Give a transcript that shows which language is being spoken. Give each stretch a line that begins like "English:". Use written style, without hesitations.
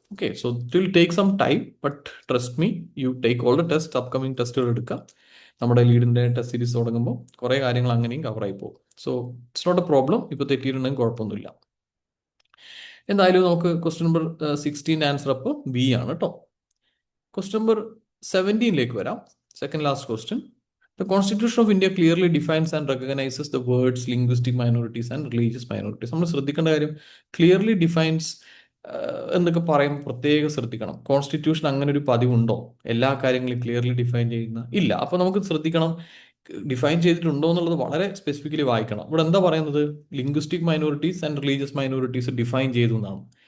English: Okay, so it will take some time, but trust me, you take all the test.
Malayalam: Upcoming ടെസ്റ്റുകൾ എടുക്കുക. നമ്മുടെ ലീഡിന്റെ test series തുടങ്ങുമ്പോൾ കുറേ കാര്യങ്ങൾ അങ്ങനെയും കവറായി പോകും.
English: So it's not a problem.
Malayalam: ഇപ്പോൾ തെറ്റിയിട്ടുണ്ടെങ്കിൽ കുഴപ്പമൊന്നുമില്ല. എന്തായാലും നമുക്ക് ക്വസ്റ്റ്യൻ നമ്പർ 16 ആൻസർ അപ്പോൾ ബി ആണ് കേട്ടോ.
English: Question number 17 വരാം. Second last question. The Constitution of India clearly defines and recognizes the words linguistic minorities and religious minorities.
Malayalam: നമ്മൾ ശ്രദ്ധിക്കേണ്ട കാര്യം, ക്ലിയർലി ഡിഫൈൻസ് എന്നൊക്കെ പറയുമ്പോൾ പ്രത്യേകം ശ്രദ്ധിക്കണം. കോൺസ്റ്റിറ്റ്യൂഷൻ അങ്ങനെ ഒരു പതിവുണ്ടോ എല്ലാ കാര്യങ്ങളും ക്ലിയർലി ഡിഫൈൻ ചെയ്യുന്ന? ഇല്ല. അപ്പോൾ നമുക്ക് ശ്രദ്ധിക്കണം, ഡിഫൈൻ ചെയ്തിട്ടുണ്ടോ എന്നുള്ളത് വളരെ സ്പെസിഫിക്കലി വായിക്കണം. ഇവിടെ എന്താ പറയുന്നത്? Linguistic minorities and religious minorities define ചെയ്തു എന്നാണ്.